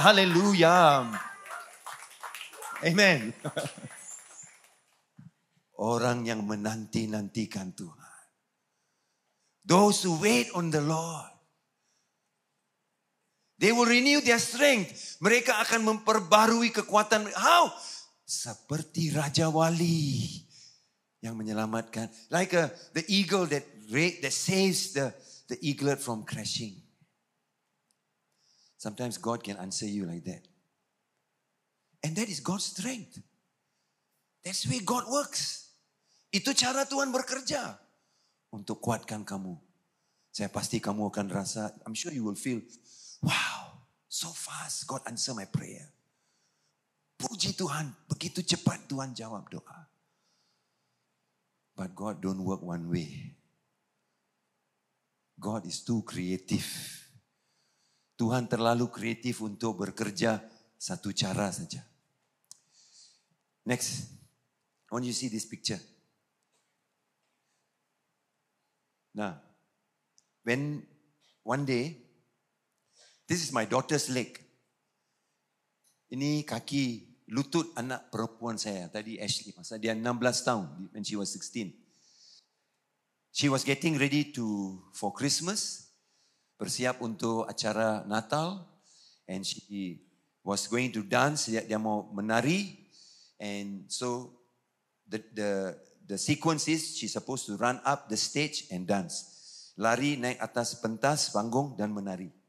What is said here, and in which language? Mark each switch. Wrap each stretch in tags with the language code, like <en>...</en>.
<en>Hallelujah. Amen.</en> <ms>Orang yang menanti-nantikan Tuhan.</ms> <en>Those who wait on the Lord. They will renew their strength.</en> <ms>Mereka akan memperbarui kekuatan.</ms> <en>How?</en> <ms>Seperti Raja Wali yang menyelamatkan.</ms> <en>Like the eagle that saves the eaglet from crashing. Sometimes God can answer you like that. And that is God's strength. That's the way God works.</en> <ms>Itu cara Tuhan bekerja. Untuk kuatkan kamu. Saya pasti kamu akan rasa,</ms> <en>I'm sure you will feel, wow, so fast God answer my prayer.</en> <ms>Puji Tuhan, begitu cepat Tuhan jawab doa.</ms> <en>But God don't work one way. God is too creative.</en> <ms>Tuhan terlalu kreatif untuk bekerja satu cara saja.</ms> <en>Next, I want you to see this picture. Now, when one day, this is my daughter's leg.</en> <ms>Ini kaki lutut anak perempuan saya, tadi Ashley. Masa dia 16 tahun,</ms> <en>when she was 16. She was getting ready for Christmas,</en> <ms>bersiap untuk acara Natal.</ms> <en>And she was going to dance,</en> <ms>dia mau menari.</ms> <en>And so, the sequence is, she's supposed to run up the stage and dance.</en> <ms>Lari naik atas pentas panggung dan menari.</ms>